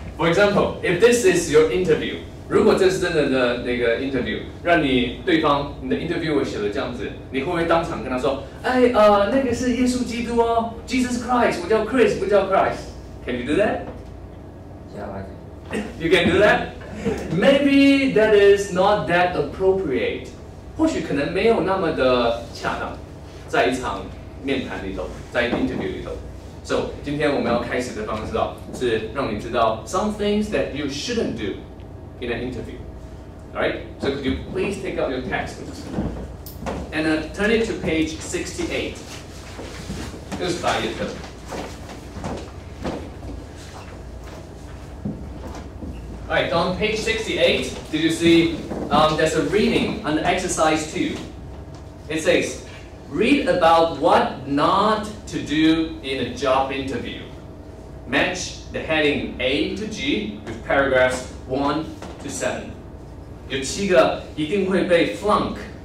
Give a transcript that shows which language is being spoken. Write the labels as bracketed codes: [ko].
[en] For example, if this is your interview, [zh] 如果这是真的那个 interview， 让你对方你的 interviewer 写了这样子，你会不会当场跟他说，那个是耶稣基督哦 ，Jesus Christ， 我叫 Chris， 不叫 Christ。 [en] Can you do that? Yeah, I can. You can do that? Maybe that is not that appropriate. [zh] 或许可能没有那么的恰当，在一场面谈里头，在一个 interview 里头。 [en] So [zh] 今天我们要开始的方式是让你知道 [en] some things that you shouldn't do in an interview. Alright? So could you please take out your textbooks and turn it to page 68. [zh] 就是打页的。 [en] Alright, on page 68, did you see there's a reading under exercise 2. It says, read about what not to do in a job interview. Match the heading A to G with paragraphs 1 to 7. [zh] 有7个一定会被 flunk.